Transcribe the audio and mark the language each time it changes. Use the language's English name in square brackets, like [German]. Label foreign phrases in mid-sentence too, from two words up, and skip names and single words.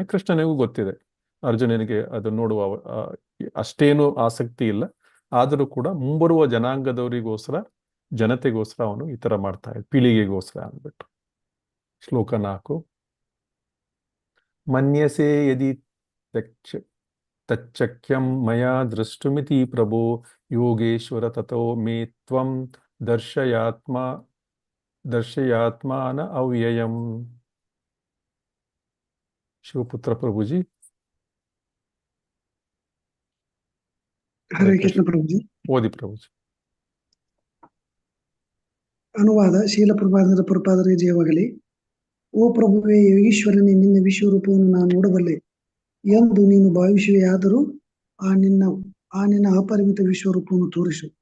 [Kannada] ಕೃಷ್ಣನಿಗೂ ಗೊತ್ತಿದೆ ಅರ್ಜುನನಿಗೆ ಅದು ನೋಡುವ ಅಷ್ಟೇನು ಆಸಕ್ತಿ ಇಲ್ಲ. ಆದರೂ ಕೂಡ ಮುಂಬರುವ ಜನಾಂಗದವರಿಗೋಸ್ಕರ, ಜನತೆಗೋಸ್ಕರ ಅವನು ಈ ಥರ ಮಾಡ್ತಾ ಇದ್ದ, ಪೀಳಿಗೆಗೋಸ್ಕರ ಅಂದ್ಬಿಟ್ಟು. ಶ್ಲೋಕ 4. [Sanskrit] ಮನ್ಯಸೆ ಯದಿ ತಚ್ಚಕ್ಯಂ ಮಯಾ ದೃಷ್ಟುಮಿತಿ ಪ್ರಭೋ ಯೋಗೇಶ್ವರ ತಥೋ ಮೇ ತ್ವಂ ದರ್ಶಯಾತ್ಮಾನ ಅವ್ಯಯಂ. [Kannada] ಶಿವಪುತ್ರ ಪ್ರಭುಜಿ. ಹರೇ ಕೃಷ್ಣ ಪ್ರಭುಜಿ. ಓದಿ ಪ್ರಭುಜಿ. ಅನುವಾದ. ಶೀಲ ಪ್ರಭುಪಾದರಿಗೆ ಜಯವಾಗಲಿ. ಓ ಪ್ರಭುವೇ, ಯೋಗೀಶ್ವರನೇ, ನಿನ್ನ ವಿಶ್ವರೂಪವನ್ನು ನಾನು ನೋಡಬಲ್ಲೆ ಎಂದು ನೀನು ಭಾವಿಸುವೆಯಾದರೂ ಆ ನಿನ್ನ ಅಪರಿಮಿತ ವಿಶ್ವರೂಪವನ್ನು ತೋರಿಸು.